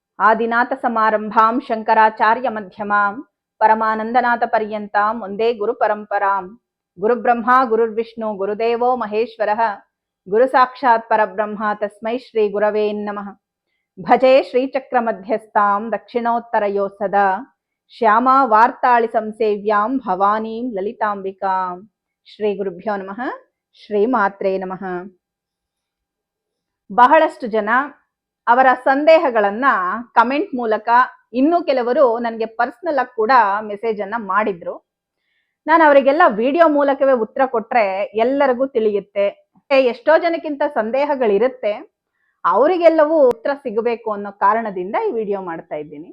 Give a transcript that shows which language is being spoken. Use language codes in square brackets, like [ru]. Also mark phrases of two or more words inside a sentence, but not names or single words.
[sa] ಆದಿನಾಥ ಸಮಾರಂಭಾಂ ಶಂಕರಾಚಾರ್ಯ ಮಧ್ಯಮಾಂ ಪರಮಾನಂದನಾಥ ಪರ್ಯಂತಾಂ ಒಂದೇ ಗುರು ಪರಂಪರಾಂ. ಗುರುಬ್ರಹ್ಮ ಗುರುರ್ವಿಷ್ಣು ಗುರುದೇವೋ ಮಹೇಶ್ವರಃ ಗುರು ಸಾಕ್ಷಾತ್ ಪರಬ್ರಹ್ಮ ತಸ್ಮೈ ಶ್ರೀ ಗುರವೇ ನಮಃ. ಭಜೆ ಶ್ರೀಚಕ್ರ ಮಧ್ಯಸ್ಥಾಂ ದಕ್ಷಿಣೋತ್ತರಯೋ ಸದಾ ಶ್ಯಾಮಾ ವಾರ್ತಾಳಿ ಸಂಸೇವ್ಯಾಂ ಭವಾನೀಂ ಲಲಿತಾಂಬಿಕಾಂ. ಶ್ರೀ ಗುರುಭ್ಯೋ ನಮಃ. ಶ್ರೀ ಮಾತ್ರೇ ನಮಃ. [kn] ಬಹಳಷ್ಟು ಜನ ಅವರ ಸಂದೇಹಗಳನ್ನ ಕಮೆಂಟ್ ಮೂಲಕ, ಇನ್ನೂ ಕೆಲವರು ನನಗೆ ಪರ್ಸನಲ್ ಆಗಿ ಕೂಡ ಮೆಸೇಜ್ ಅನ್ನ ಮಾಡಿದ್ರು. ನಾನು ಅವರಿಗೆಲ್ಲ ವಿಡಿಯೋ ಮೂಲಕವೇ ಉತ್ತರ ಕೊಟ್ರೆ ಎಲ್ಲರಿಗೂ ತಿಳಿಯುತ್ತೆ. ಎಷ್ಟೋ ಜನಕ್ಕಿಂತ ಸಂದೇಹಗಳಿರುತ್ತೆ, ಅವರಿಗೆಲ್ಲವೂ ಉತ್ತರ ಸಿಗಬೇಕು ಅನ್ನೋ ಕಾರಣದಿಂದ ಈ ವಿಡಿಯೋ ಮಾಡ್ತಾ ಇದ್ದೀನಿ.